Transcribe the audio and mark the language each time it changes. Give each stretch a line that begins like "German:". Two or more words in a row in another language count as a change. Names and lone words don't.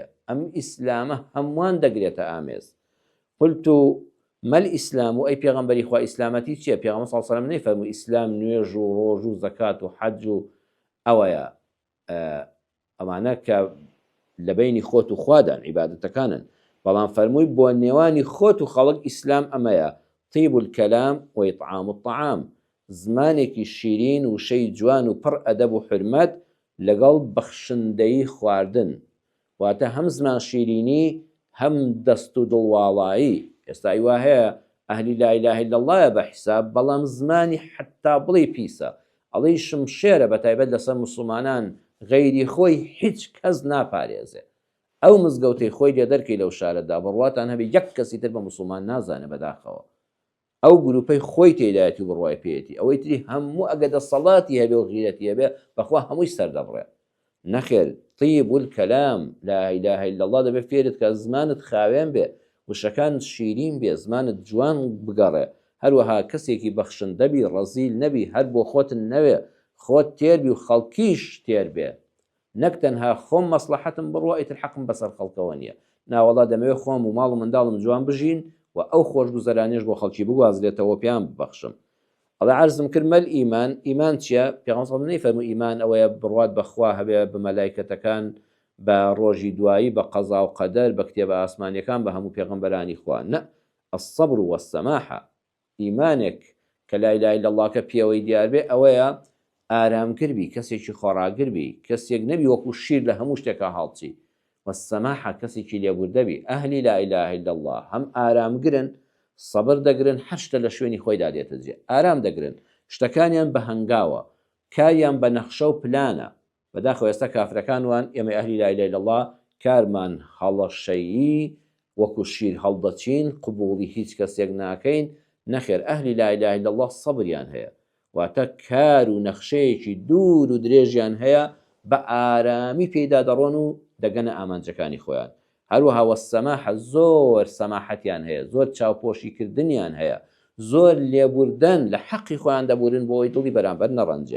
Central Kurdish: ئەم ئیسلامە هەمووان دەگرێتە ئامێز.
Arabic: قلت ما الإسلام
Central Kurdish: و ئەی پێغەمبەری خوا ئیسلامەتی چییە؟ پێغەمبەر
Arabic: صلی الله علیه و سلم
Central Kurdish: نەیفەرمووی ئیسلام نوێژ و ڕۆژ و زەکات و حەج و ئەوەیە ئەمانە کە لە بینی خۆت و خوادان عیبادەتەکانن، بەڵام فەرمووی بۆ نێوانی خۆت و خەڵک ئیسلام ئەمەیە
Arabic: طیب الکەلام و ئیطعام الطعام،
Central Kurdish: زمانێکی شیرین و شەی جوان و پڕ ئەدەب و حرمەت لەگەڵ بەخشندەی خواردن. واتە هەم زمان شیرینی هەم دەست و دڵواڵایی. ئێستا وا هەیە ئەهلی
Arabic: لا إله إلا الله
Central Kurdish: بە حیساب، بەڵام زمانی حتا بڵێ پیسە ئەڵێ شمشێرە بەتایبەت لەسەر مسلمانان غەیری خۆی هیچ کەس ناپارێزێ. ئەو مزگەوتەی خۆی لێ دەرکەی لەو شارەدا بڕواتان هەبێ یەک کەسی تر بە مسلمان نازانە بەداخەوە، ئەو گروپەی خۆی تێدایەتی و بڕوای پێێتی، ئەوەی تری هەموو ئەگە دەسەڵاتی هەبێ و غیرەتی هەبێ بەخوا هەمووی سەردەبڕێ. نەخێر
Arabic: طیب الکەلام لا إله إلا الله
Central Kurdish: دەبێت فێرت کە زمانت خاوێن بێ، وشەکانت شیرین بێ، زمانت جوان بگەڕێ، هەروەها کەسێکی بەخشندە بی، ڕەزیل نەبی، هەر بۆ خۆتن نەوێ، خۆت تێربی و خەڵکیش تێر بێ، نەک تەنها خۆم مەسلحەتم بڕوە ئیتر حەقم بەسەر خەڵکەوە نییە. ناوەڵا دەمەوێت خۆم و ماڵ و منداڵم جوان بژین و ئەو خۆشگوزەرانیش بۆ خەڵکی بگوازرێتەوە پێیان ببەخشم. ئەڵێ عەرزم کرد مەل ئیمان، ئیمان چییە؟ پێغەمبەر
Arabic: صلی الله علیه و سلم
Central Kurdish: نەیفەرمووی ئیمان ئەوەیە بڕوات بەخوا هەبێ، بە مەلایکەتەکان، بە ڕۆژی دوایی، بە قەزا و قەدەر، بە کتێبە ئاسمانیەکان، بە هەموو پێغەمبەرانی خوا.
Arabic: نە، الصبر والسماحة.
Central Kurdish: ئیمانێک کە
Arabic: لا إله إلا الله
Central Kurdish: کە پێوەی دیار بێ ئەوەیە ئارامگر بی، کەسێکی خۆڕاگر بی، کەسێک نەبی وەکو شیر لە هەموو شتێکە هاڵچی. والسماحة کەسێکی لێبوردە بی. ئەهلی
Arabic: لا إله إلا الله
Central Kurdish: هەم ئارامگرن، سەبر دەگرن، هەر شتە لە شوێنی خۆی دادێتە جێ، ئارام دەگرن، شتەکانیان بە هەنگاوە، کاریان بە نەخشە و پلانە. بەداخەوە ئێستا کافرەکان وان ئێمە ئەهلی
Arabic: لا إله إلا الله
Central Kurdish: کارمان هەڵەشەیی وەکو شیر هەڵدەچین، قبوڵی هیچ کەسێک ناکەین. نەخێر ئەهلی
Arabic: لا إله إلا الله
Central Kurdish: سەبریان هەیە، واتە کار و نەخشەیەکی دوور و درێژیان هەیە، بە ئارامی پێدا دەڕۆن و دەگەنە ئامانجەکانی خۆیان. هەروەها وەسەماحە زۆر سەماحەتیان هەیە، زۆر چاوپۆشیکردنیان هەیە، زۆر لێبوردن لە حەقی خۆیان دەبورن بۆی دڵی بەرامبەر نەڕەنجێ.